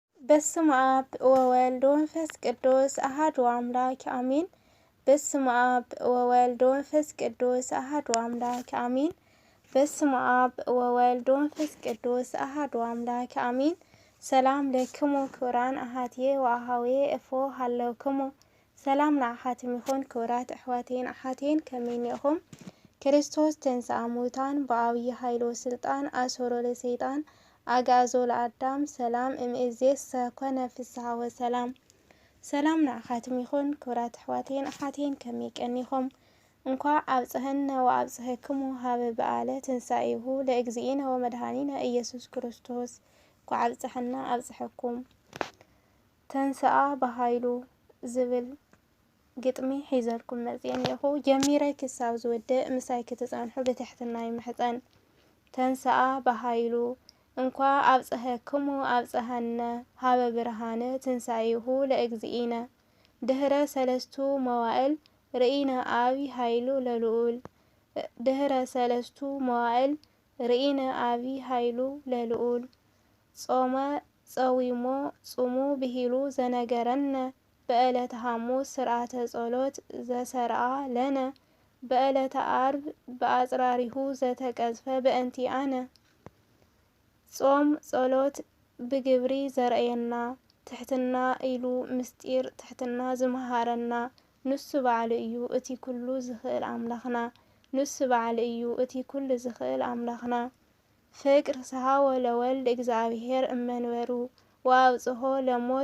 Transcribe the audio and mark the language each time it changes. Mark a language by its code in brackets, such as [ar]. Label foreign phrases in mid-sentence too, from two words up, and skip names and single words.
[gez] በስመ አብ ወወልድ ወመንፈስ ቅዱስ አሐዱ አምላክ አሜን። በስመ አብ ወወልድ ወመንፈስ ቅዱስ አሐዱ አምላክ አሜን። በስመ አብ ወወልድ ወመንፈስ ቅዱስ አሐዱ አምላክ አሜን። ሰላም ለክሙ ክቡራን አሐትየ ወአኀውየ እፎ ሃለውክሙ [ti] ሰላም ንአሐትም ይኹን። ክቡራት ኣሕዋቴን ኣሓቴን ከመይ ኢኹም? [gez] ክርስቶስ ተንሥአ እሙታን በዐቢይ ኃይሉ ስልጣን አሰሮ ለሰይጣን አግዓዞ ለአዳም ሰላም እምይእዜሰ ኮነ ፍስሐ ወሰላም። [ti] ሰላም ንአኻትም ይኹን። ክቡራት ኣሕዋቴን ኣሓቴን ከመይ ቀኒኹም? [gez] እንኳ አብጽሐነ ወአብጽሐክሙ ሀበ በዓለ ትንሣኤሁ ለእግዚእነ ወመድኃኒነ ኢየሱስ ክርስቶስ። [ti] እንኳ አብጽሐና አብጽሐኩም። ተንሥአ በኃይሉ ዝብል [gez] ግጥሚ ሒዘልኩም መጽአኒኹ። ጀሚረ ክሳብ ዝወድእ ምሳይ ክትጸንሑ ብትሕትና ይምሕፀን። ተንሥአ በኃይሉ እንኳ አብጽሐክሙ አብጽሐነ ሀበ ብርሃነ ትንሣኤሁ ለእግዚእነ ድህረ ሰለስቱ መዋዕል ርኢነ ዓቢይ ኃይሉ ለልዑል። ድህረ ሰለስቱ መዋዕል ርኢነ ዓቢይ ኃይሉ ለልዑል። ጾመ ጸዊሞ ጹሙ ብሂሉ ዘነገረነ በዕለተ ሐሙስ ስርዓተ ጸሎት ዘሰርዓ ለነ በዕለተ ዓርብ በአጽራሪሁ ዘተቀዝፈ በእንቲአነ። [ti] ጾም ጸሎት ብግብሪ ዘርአየና ትሕትና ኢሉ ምስጢር ትሕትና ዝመሃረና ንሱ በዓል እዩ እቲ ኩሉ ዝኽእል አምላኽና። ንሱ በዓል እዩ እቲ ኩሉ ዝኽእል አምላኽና። [gez] ፍቅር ሰሃወ ለወልድ እግዚአብሔር እመንበሩ ወአብጽሖ ለሞት